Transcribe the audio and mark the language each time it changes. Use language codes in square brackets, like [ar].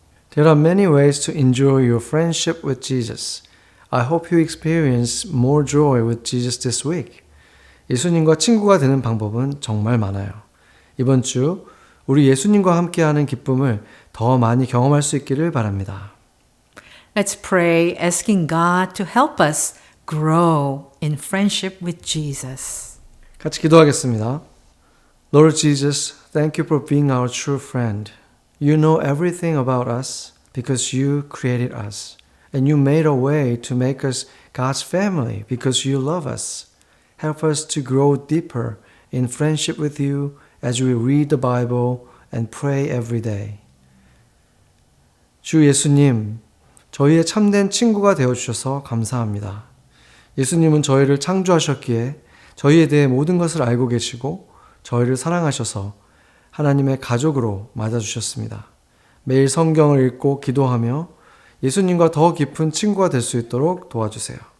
[en] There are many ways to enjoy your friendship with Jesus. I hope you experience more joy with Jesus this week. [ko] 예수님과 친구가 되는 방법은 정말 많아요. 이번 주 우리 예수님과 함께하는 기쁨을 더 많이 경험할 수 있기를 바랍니다. [en] Let's pray asking God to help us grow in friendship with Jesus. [ko] 같이 기도하겠습니다. [en] Lord Jesus, thank you for being our true friend. You know everything about us because you created us. And you made a way to make us God's family because you love us. Help us to grow deeper in friendship with you as we read the Bible and pray every day. [ko] 주 예수님, 저희의 참된 친구가 되어주셔서 감사합니다. 예수님은 저희를 창조하셨기에 저희에 대해 모든 것을 알고 계시고 저희를 사랑하셔서 하나님의 가족으로 맞아주셨습니다. 매일 성경을 읽고 기도하며 예수님과 더 깊은 친구가 될 수 있도록 도와주세요.